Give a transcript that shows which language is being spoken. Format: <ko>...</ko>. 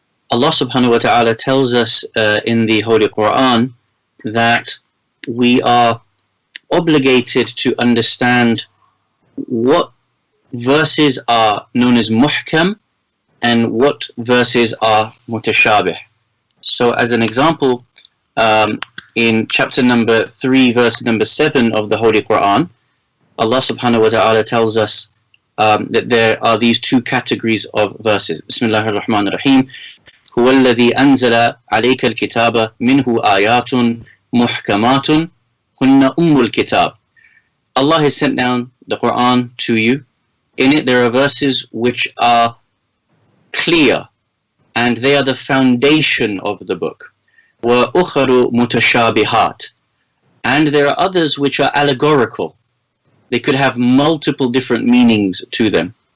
<en>Allah subhanahu wa ta'ala tells us in the Holy Qur'an that we are obligated to understand what verses are known as muhkam and what verses are mutashabih. So as an example, in chapter number 3, verse number 7 of the Holy Quran, Allah subhanahu wa ta'ala tells us that there are these two categories of verses.</en> <ar>Bismillah ar-Rahman ar-Rahim. هو الذي أنزل عليك الكتاب منه آيات محكمات هن الكتاب.</ar> <en>Allah has sent down the Quran to you. In it there are verses which are clear, and they are the foundation of the book.</en> <ar>وَأُخَرُ مُتَشَابِهَاتٍ.</ar> <en>And there are others which are allegorical. They could have multiple different meanings to them.</en>